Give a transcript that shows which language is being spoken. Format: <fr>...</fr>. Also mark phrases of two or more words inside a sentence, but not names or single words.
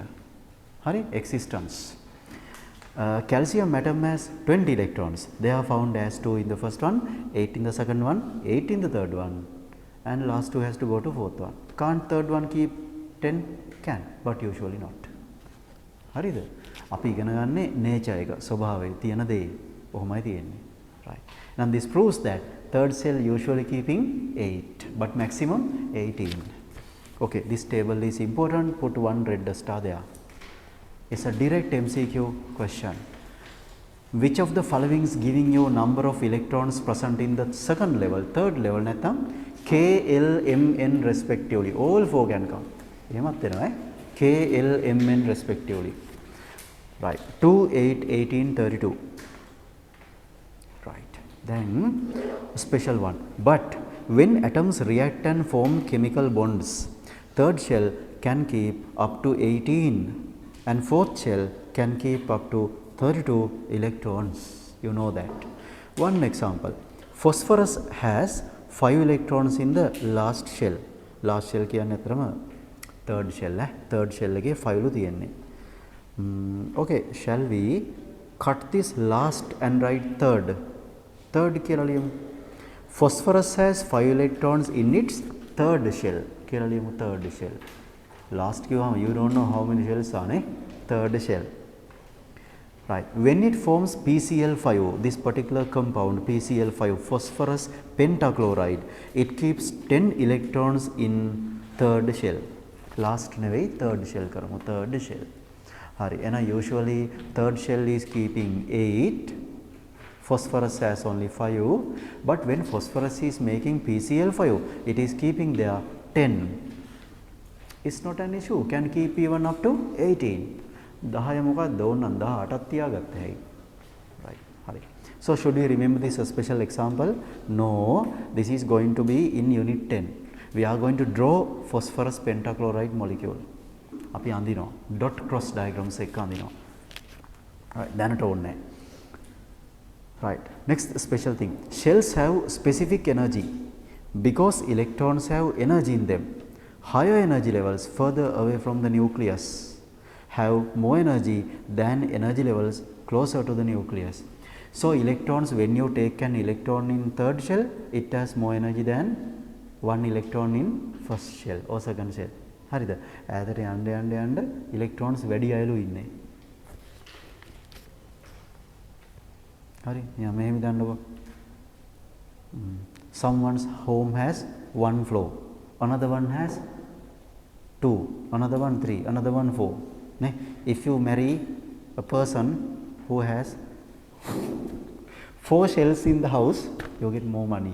<en>Hari, existence. Calcium atom has 20 electrons. They are found as 2 in the first one, 8 in the second one, 8 in the third one, and last 2 has to go to fourth one. Can't third one keep 10? Can, but usually not.</en> <si>හරිද? අපි ඉගෙන ගන්නේ nature එක, ස්වභාවය තියෙන දේ. කොහොමයි තියෙන්නේ.</si> <en>Right. Now this proves that third cell usually keeping 8, but maximum 18. Okay, this table is important. Put one red star there. It's a direct MCQ question. Which of the following is giving you number of electrons present in the second level, third level නැත්නම් K, L, M, N respectively. All four can come.</en> <si>එහෙමත් වෙනවා K, L, M, N respectively.</si> <en>Right. 2, 8, 18, 32. Right. Then special one. But when atoms react and form chemical bonds, third shell can keep up to 18 and fourth shell can keep up to 32 electrons. You know that. One example. Phosphorus has 5 electrons in the last shell. Last shell</en> <si>කියන්නේ අතරම</si> <en>third shell. Third shell</en> <si>එකේ 5 ලු තියෙන්නේ.</si> <en>Okay, shall we cut this last and write third?</en> <si>Third කියලා ලියමු.</si> <en>Phosphorus has 5 electrons in its third shell.</en> <si>කියලා ලියමු</si> <en>third shell. Last කිව්වම you don't know how many shells are නේ. Third shell. Right. When it forms PCl5, this particular compound PCl5, phosphorus pentachloride, it keeps 10 electrons in third shell. Last නෙවෙයි third shell කරමු. Third shell. Hari. And usually third shell is keeping 8. Phosphorus has only 5. But when phosphorus is making PCl5, it is keeping there 10. It's not an issue. Can keep even up to 18.</en> <si>10 මොකක්ද ඕනනම් 18ක් තියාගත්ත හැයි.</si> <en>Right. Hari. So should we remember this special example? No. This is going to be in unit 10. We are going to draw phosphorus pentachloride molecule.</en> <si>අපි අඳිනවා.</si> <en>Dot cross diagrams</en> <si>එක අඳිනවා. Right. දැනට ඕනේ.</si> <en>Right. Next special thing. Shells have specific energy because electrons have energy in them. Higher energy levels further away from the nucleus have more energy than energy levels closer to the nucleus. So electrons, when you take an electron in third shell, it has more energy than one electron in first shell or second shell.</en> <si>හරිද? ඈතට යන්න electrons වැඩි අයලු ඉන්නේ. හරි. යා මෙහෙම දාන්නකො.</si> <en>Someone's home has one floor. Another one has 2. Another one 3. Another one 4. Ne? If you marry a person who has 4 shells in the house, you get more money.</en>